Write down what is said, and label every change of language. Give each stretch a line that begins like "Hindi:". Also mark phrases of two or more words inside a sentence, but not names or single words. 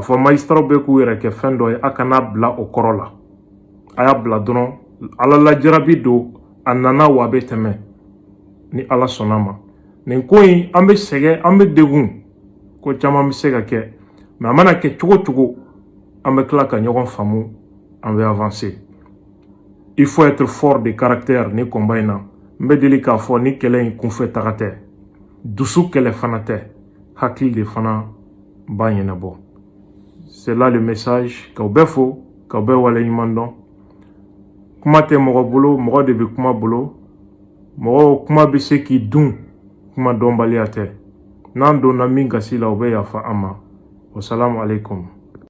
Bambara: fɔ magistrats bɛ k'u yɛrɛ kɛ fɛn dɔ ye a kana bila o kɔrɔ la a y'a bila dɔrɔn Ala lajarabi don a nana wa a bɛ tɛmɛ ni Ala sɔnna ma nin ko in an bɛ sɛgɛn an bɛ degun ko caman bɛ se ka kɛ mais a mana kɛ cogo cogo an bɛ tila ka ɲɔgɔn faamu an bɛ avancer
French: il faut être fort de caractère
Bambara: ni combat in na. N bɛ deli k'a fɔ ni kɛlɛ in kunfɛ taga tɛ, dusu kɛlɛ fana tɛ, hakili de fana b'a ɲɛnabɔ.
French: C'est là le message
Bambara: k'aw bɛɛ fo, k'aw bɛɛ waleɲuman dɔn. Kuma tɛ mɔgɔ bolo, mɔgɔ de bɛ kuma bolo. Mɔgɔ kuma bɛ se k'i dun, kuma dɔnbaliya tɛ. N'an donna min gasi la, o bɛ yafa an ma.
Arabic: والسلام عليكم.